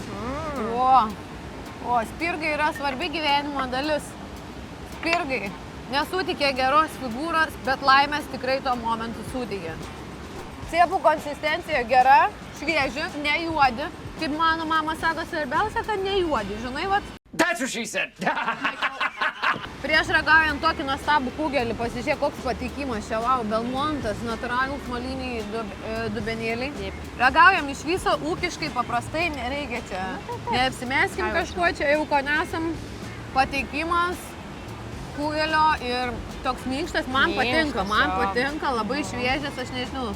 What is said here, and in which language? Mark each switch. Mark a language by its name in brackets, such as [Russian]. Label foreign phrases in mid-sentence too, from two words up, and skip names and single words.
[Lithuanian] O, spirgai yra svarbi gyvenimo dalis. Spirgai nesutikė geros figūros, bet laimės tikrai tuo momentu sutikė. Ciepų konsistencija gera, švieži, nejuodi. Kaip mano mama sako, svarbiausia, kad nejuodi, žinai, vat. [English] That's what she said. [Lithuanian] Prieš ragaujant tokį nuostabų kugelį, pasižiūrėk, koks patikimas čia, wow, Belmontas, natūralūs moliniai dubenėliai. Ragaujam iš viso ūkiškai, paprastai, nereikia čia. Neapsimeskim kažkuo, čia jau ko nesam. Patikimas kugelio ir toks minkštas, man patinka, labai šviežias, aš nežinau.